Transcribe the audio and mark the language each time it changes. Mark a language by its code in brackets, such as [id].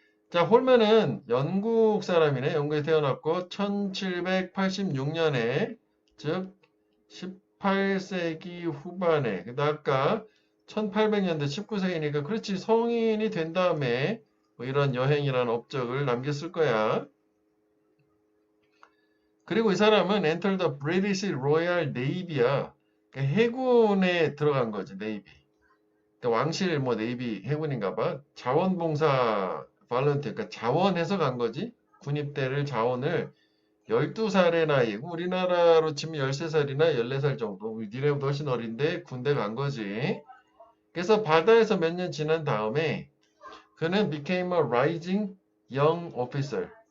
[ko] 자, 홀맨은 영국 사람이네. 영국에 태어났고 1786년에 즉 18세기 후반에, 근데 아까 1800년대 19세기니까 그렇지 성인이 된 다음에 뭐 이런 여행이라는 업적을 남겼을 거야. 그리고 이 사람은 [en] enter the British Royal Navy야. [ko] 그러니까 해군에 들어간 거지, 네이비. 그러니까 왕실 뭐 네이비 해군인가 봐. 자원봉사 발런티어, 그러니까 자원해서 간 거지. 군입대를 자원을 12살의 나이고 우리나라로 치면 13살이나 14살 정도. 니네보다 훨씬 어린데 군대 간 거지. 그래서 바다에서 몇 년 지난 다음에 그는 [en] became a rising young officer.